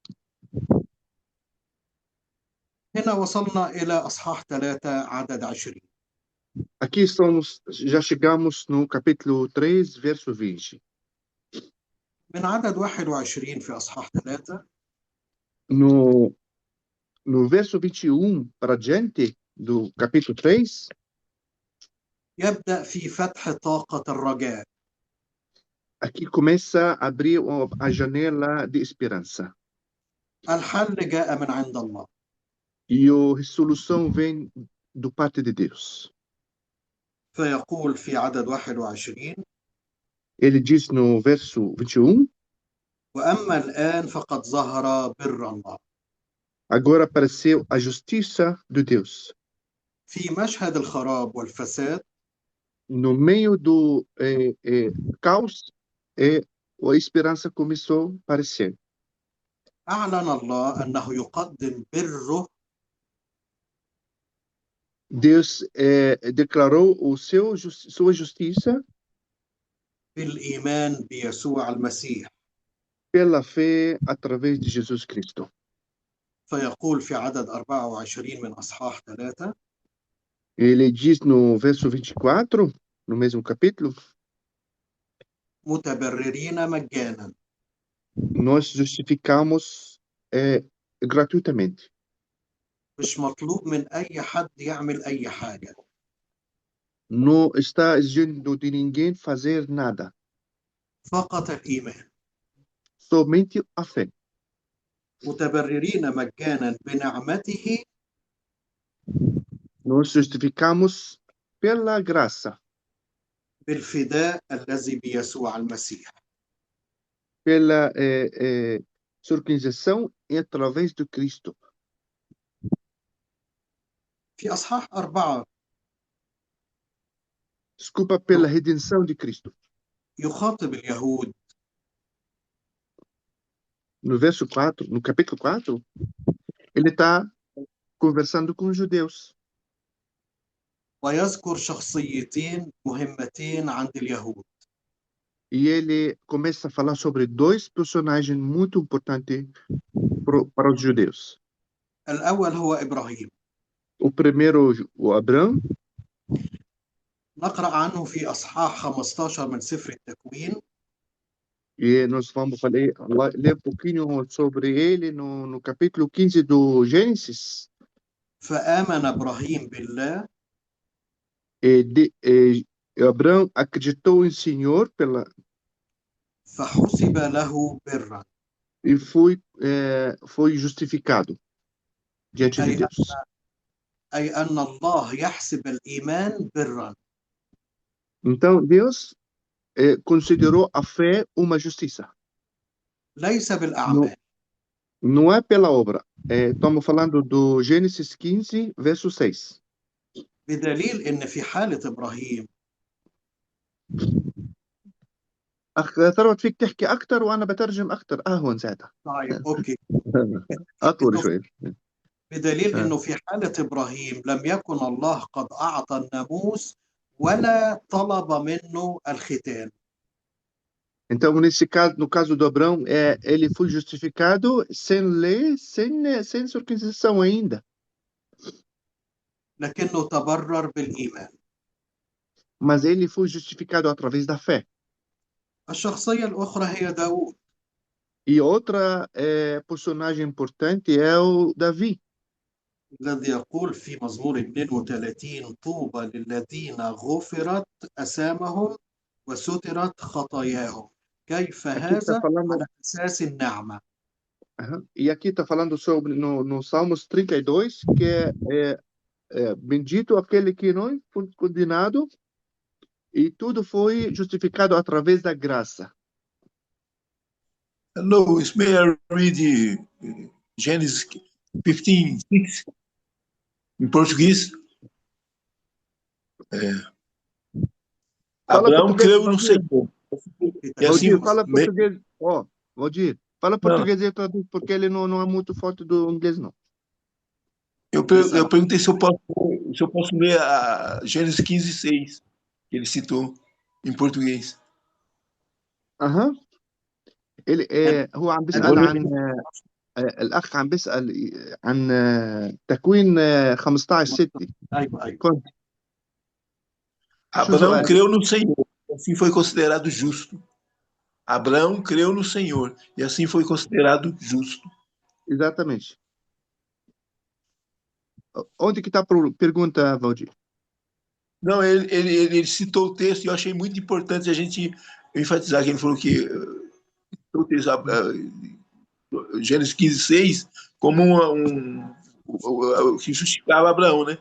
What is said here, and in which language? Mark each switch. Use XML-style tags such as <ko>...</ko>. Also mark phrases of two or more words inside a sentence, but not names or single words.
<ar>هنا وصلنا إلى أصحاح 3 عدد 20.</ar> <pt>Aqui já chegamos no capítulo 3, verso 20.</pt> <ar>من عدد 21 في أصحاح 3</ar> <pt>No verso 21 para diante do capítulo 3,</pt> <ar>يبدأ في فتح طاقة الرجاء.</ar> <pt>aqui começa a abrir a janela de esperança.</pt> <ar>الحل جاء من عند الله.</ar> <pt>E a resolução vem do parte de Deus.</pt> <ar>فيقول في عدد 21:</ar> <pt>Ele diz no verso 21,</pt> <ar>وأما الآن فقد ظهر بر الله.</ar> <pt>agora apareceu a justiça de Deus.</pt> <ar>في مشهد الخراب والفساد</ar> <pt>No meio do caos, a esperança começou a aparecer.</pt> <ar>أعلن الله أنه يقدم بره</ar> <pt>Deus declarou sua justiça</pt> <ar>بالإيمان بيسوع المسيح.</ar> <pt>pela fé através de Jesus Cristo.</pt> <ar>فيقول في عدد 24 من أصحاح 3:</ar> <pt>Ele diz no verso 24, no mesmo capítulo,</pt> <ar>متبررين مجانا.</ar> <pt>nós justificamos gratuitamente.</pt> <ar>مش مطلوب من أي حد يعمل أي حاجة.</ar> <pt>Não está exigindo de ninguém fazer nada,</pt> <ar>فقط الإيمان.</ar> <pt>somente a fé.</pt> <ar>متبررين مجانا بنعمته</ar> <pt>Nós justificamos pela graça,</pt> <ar>بالفداء الذي بيسوع المسيح.</ar> <pt>pela circuncisão e através do Cristo.</pt> <ar>في أصحاح 4</ar> <pt>Desculpa, pela redenção de Cristo.</pt> <ar>يخاطب اليهود</ar> <pt>No verso 4, no capítulo 4, ele está conversando com os judeus.</pt> <ar>ويذكر شخصيتين مهمتين عند اليهود.</ar> <pt>E ele começa a falar sobre dois personagens muito importantes para os judeus.</pt> <ar>الأول هو إبراهيم.</ar> <pt>O primeiro, o Abraão,</pt> <ar>نقرأ عنه في أصحاح 15 من سفر التكوين.</ar> <pt>e nós vamos ler um pouquinho sobre ele no capítulo 15 do Gênesis.</pt> <ar>فآمن إبراهيم بالله</ar> <pt>Abraão acreditou em Senhor</pt> <ar>فحسب له برا.</ar> <pt>e foi justificado diante de Deus.</pt> <ar>أي أن الله يحسب الإيمان برا.</ar> <pt>Então Deus considerou a fé uma justiça.</pt> <ar>ليس بالأعمال.</ar> <pt>Não é pela obra. Estamos falando do Gênesis 15, verso 6.</pt> <ar>بدليل إن في حالة إبراهيم ثروت فيك تحكي أكتر وأنا بترجم أكتر هون ساعتها. طيب أوكي. أطول شوي. بدليل إنه في حالة إبراهيم لم يكن الله قد أعطى الناموس ولا طلب منه الختان.</ar> <pt>Então, no caso do Abraão, ele foi justificado sem lei, sem circuncisão ainda.</pt> <ar>لكنه تبرر بالإيمان.</ar> <pt>Mas ele foi justificado através da fé.</pt> <ar>الشخصية الأخرى هي داود.</ar> <pt>E outra personagem importante é o Davi.</pt> <ar>الذي يقول في مزمور 32: طوبى للذين غفرت أثامهم وسترت خطاياهم. كيف هذا؟ على أساس النعمة.</ar> <pt>E aqui está falando sobre no Salmos 32, que bendito aquele que não foi condenado e tudo foi justificado através da graça.</pt> <en>Lois, may I read Genesis 15:6</en> <pt>em português? Abraão creu no Senhor. E assim, Valdir, fala português. Valdir, fala português e eu traduzo, porque ele não é muito forte do inglês, não. Eu perguntei se eu posso ler a Gênesis 15:6, que ele citou em português.</pt> <ar>هو عم بيسأل عن الأخ عم بيسأل عن تكوين 15:6. أيوة.</ar> <pt>Abraão creu no Senhor, e assim foi considerado justo. Abraão creu no Senhor, e assim foi considerado justo. Exatamente. Onde que está a pergunta, Valdir? Não, ele citou o texto e eu achei muito importante a gente enfatizar que ele falou que o texto, Gênesis 15:6 como o que justificava Abraão, né?</pt>